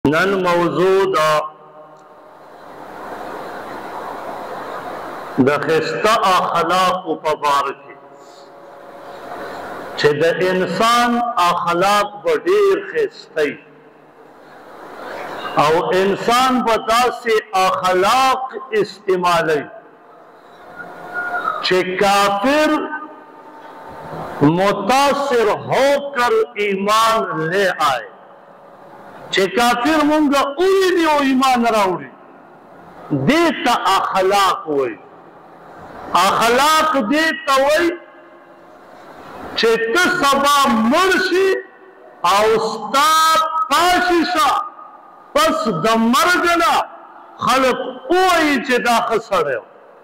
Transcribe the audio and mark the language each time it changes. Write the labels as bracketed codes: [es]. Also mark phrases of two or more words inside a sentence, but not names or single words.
[ps] نن موضوع د خسته اخلاق په باره کې چې د انسان اخلاق به ډېر خسته او انسان به داسې اخلاق استعمالوي چې کافر [ur] متاثر ہو کر ایمان لے آئے [ps] چې کافر مونږه اوریدي او ایمان راوړي دې ته اخلاق وایي اخلاق دې ته وایي چې ته سبا مړ شي او ستا پاشي شه پس د مرګ نه خلق وایي چې دا ښه سړی و